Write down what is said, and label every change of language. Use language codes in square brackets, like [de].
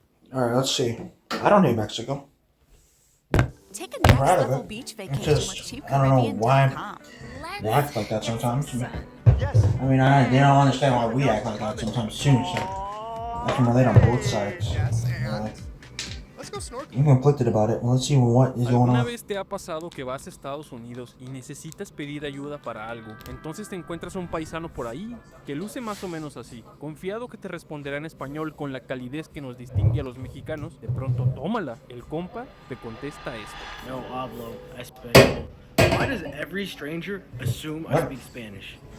[en] All right, let's see. I don't need Mexico. proud of it. It's just, I don't know why they act like that sometimes. I mean, they don't understand why we act like that sometimes too, so I can relate on both sides. I'm conflicted about it. Let's see what is going [es] ¿Alguna [en] on. [es] vez te ha pasado que vas a Estados Unidos y necesitas pedir ayuda para algo? Entonces te encuentras a un paisano por ahí que luce más o menos así, confiado que te responderá en español con la calidez que nos distingue a los mexicanos. De pronto, tómala, el compa te contesta esto. No hablo español. [en] Why does every stranger assume I speak Spanish?